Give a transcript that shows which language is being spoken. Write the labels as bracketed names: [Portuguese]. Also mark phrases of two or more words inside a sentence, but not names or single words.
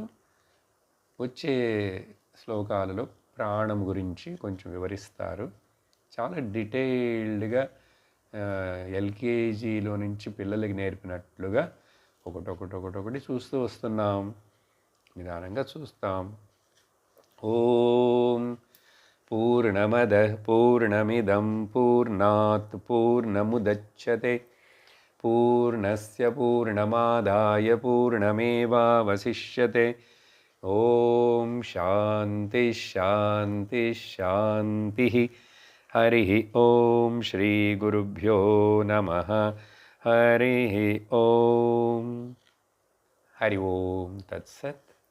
[Telugu] వచ్చే శ్లోకాలలో ప్రాణం గురించి కొంచెం వివరిస్తారు. చాలా డీటెయిల్డ్గా ఎల్కేజీలో నుంచి పిల్లలకి నేర్పినట్లుగా ఒకటొకటి చూస్తూ వస్తున్నాం. నిదానంగా చూస్తాం. [Sanskrit] ఓం పూర్ణమద పూర్ణమిదం పూర్ణాత్ పూర్ణముదచ్యతే పూర్ణస్య పూర్ణమాదాయ పూర్ణమేవావశిష్యతే. ఓం శాంతి శాంతి శాంతి. హరి ఓం శ్రీ గురుభ్యో నమః. హరి ఓం. హరి ఓం తత్సత్.